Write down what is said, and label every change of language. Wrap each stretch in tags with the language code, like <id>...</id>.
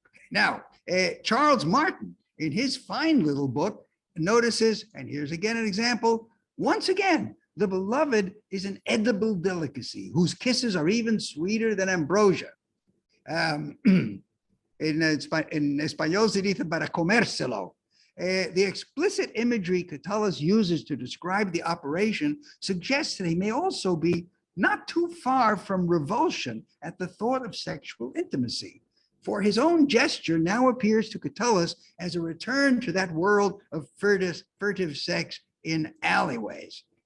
<en>Now, Charles Martin, in his fine little book, notices, and here's again an example, once again, the beloved is an edible delicacy whose kisses are even sweeter than ambrosia.</en> <es>En español se dice para comérselo.</es> <en>The explicit imagery Catullus uses to describe the operation suggests that he may also be not too far from revulsion at the thought of sexual intimacy. For his own gesture now appears to Catullus as a return to that world of furtive sex in alleyways.</en>